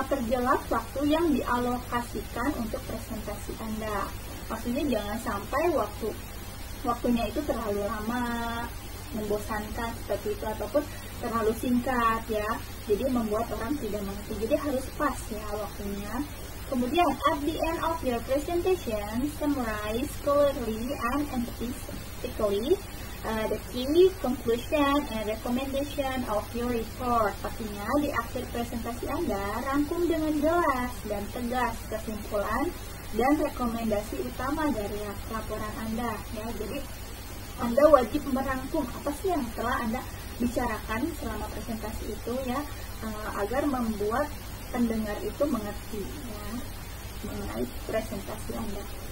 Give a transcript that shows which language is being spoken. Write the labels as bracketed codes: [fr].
[id] Perjelas waktu yang dialokasikan untuk presentasi Anda. Maksudnya jangan sampai waktunya itu terlalu lama, membosankan seperti itu, ataupun terlalu singkat ya. Jadi membuat orang tidak mengerti. Jadi harus pas ya waktunya. Kemudian [en] at the end of your presentation, summarize clearly and emphatically the key conclusion and recommendation of your report. [id] Pastinya di akhir presentasi Anda rangkum dengan jelas dan tegas kesimpulan dan rekomendasi utama dari laporan Anda ya. Jadi Anda wajib merangkum apa sih yang telah Anda bicarakan selama presentasi itu ya, agar membuat pendengar itu mengerti ya mengenai presentasi Anda.